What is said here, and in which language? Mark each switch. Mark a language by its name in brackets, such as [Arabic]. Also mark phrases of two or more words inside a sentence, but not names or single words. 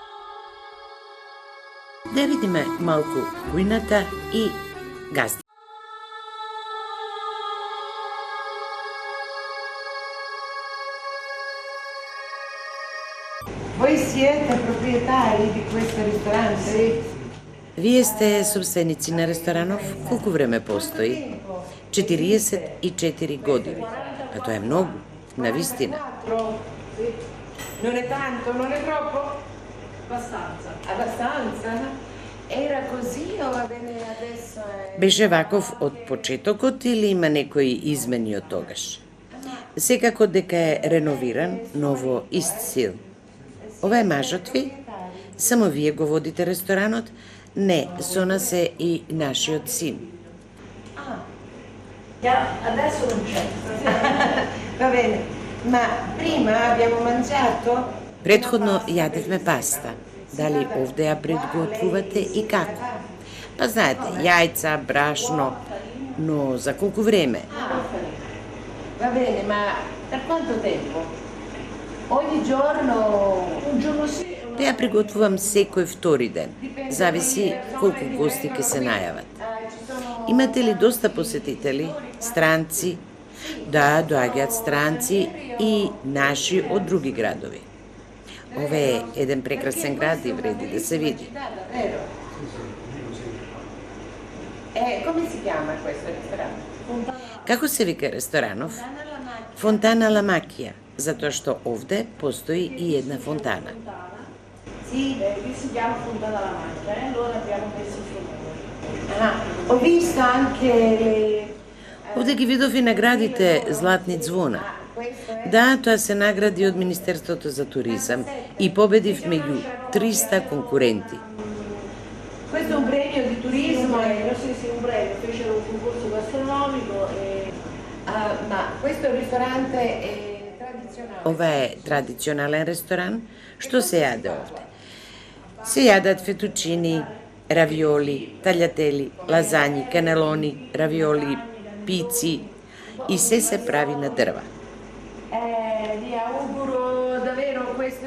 [Macedonian] Да видиме малку кујната и газди. [Italian] Voi siete proprietari di questo ristorante? [Macedonian] Вие сте собственици на ресторанов? Колку време постои? 44 години. А тоа е многу, навистина. [Italian] Non è tanto, non è troppo? Abbastanza. Abbastanza? Era così o va bene adesso? [Macedonian] Беше ваков од почетокот или има некои измени од тогаш? Секако дека е реновиран, но во ист стил. Ова е мажот ви? Само вие го водите ресторанот? Не, со нас е и нашиот син. [Italian] Adesso non c'è. Va bene, ma prima abbiamo mangiato. [Macedonian] Предходно јадевме паста. Дали овде ја предготвувате и како? Па знаете, јајца, брашно, но за колку време? [Italian] Va bene, ma per quanto tempo? Ogni giorno, un giorno sì. [Macedonian] Те ја приготвувам секој втори ден. Зависи колку гости ќе се најават. Имате ли доста посетители, странци? Да, доаѓаат странци и наши од други градови. Ова е еден прекрасен град и вреди да се види. [Italian] Come si chiama questo ristorante? [Macedonian] Како се вика ресторанов? Фонтана ла Макија, затоа што овде постои и една фонтана. [Italian] Sì, qui si chiama Fontana la Macchia, allora abbiamo messo il suo nome. Ho visto anche le... [Macedonian] Овде ги видов и наградите Златни ѕвона. Да, тоа се награди од Министерството за туризам и победив меѓу 300 конкуренти. [Italian] Questo è un premio di turismo, sì, un premio, fecero un concorso gastronomico ma questo ristorante è tradizionale. [Macedonian] Ова е традиционален ресторан, што се јаде овде. Се јадат фетучини, равиоли, таљатели, лазањи, канелони, равиоли, пици и се прави на дрва. [Italian] Vi auguro davvero questo